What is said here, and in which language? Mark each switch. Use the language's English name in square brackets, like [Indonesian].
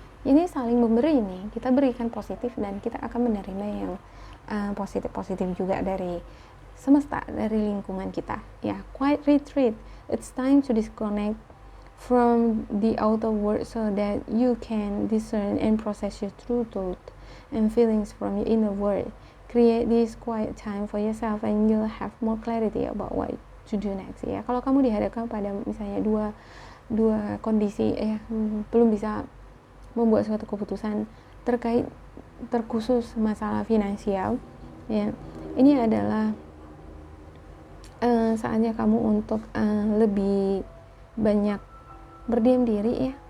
[Indonesian] Ini saling memberi nih, kita berikan positif dan kita akan menerima yang positif juga dari semesta, dari lingkungan kita ya. [English] Quiet retreat, it's time to disconnect from the outer world so that you can discern and process your true thought and feelings from your inner world. Create this quiet time for yourself and you'll have more clarity about what to do next ya. [Indonesian] Kalau kamu dihadapkan pada misalnya dua kondisi belum bisa membuat suatu keputusan terkhusus masalah finansial ya, ini adalah saatnya kamu untuk lebih banyak berdiam diri ya.